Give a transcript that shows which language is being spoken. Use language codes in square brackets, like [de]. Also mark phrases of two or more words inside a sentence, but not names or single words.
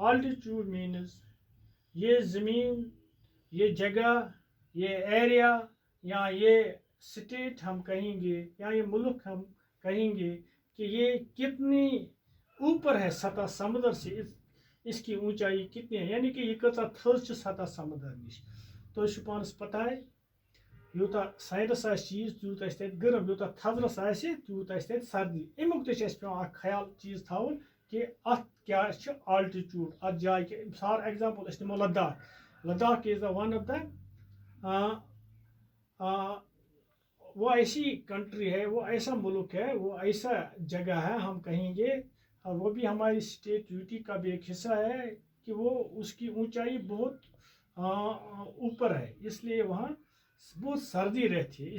[en] altitude means [hi] ये ज़मीन, ये जगह, ये एरिया या ये स्टेट हम कहेंगे या ये मुल्क हम कहेंगे कि ये कितनी ऊपर है सतह समुद्र से, इसकी ऊंचाई कितनी है, यानी कि [ks] ये कचा थज सतह समुद्र नश। तो पानस पता है यूता साइडस चीज़ तूत गर्म, यूता थजरस तूत सर्दी। अमुक पे ख्याल चीज़ थवन कि अत क्या आल्टीट्यूड, अत जाए [en] for example [ks] नमो लद्दाख। [hi] लद्दाख [en] is the one of the [hi] वो ऐसी कंट्री है, वो ऐसा मुल्क है, वो ऐसा जगह है हम कहेंगे, और वो भी हमारी स्टेट यूटी का भी एक हिस्सा है कि वो उसकी ऊंचाई बहुत ऊपर है, इसलिए वहाँ बहुत सर्दी रहती है।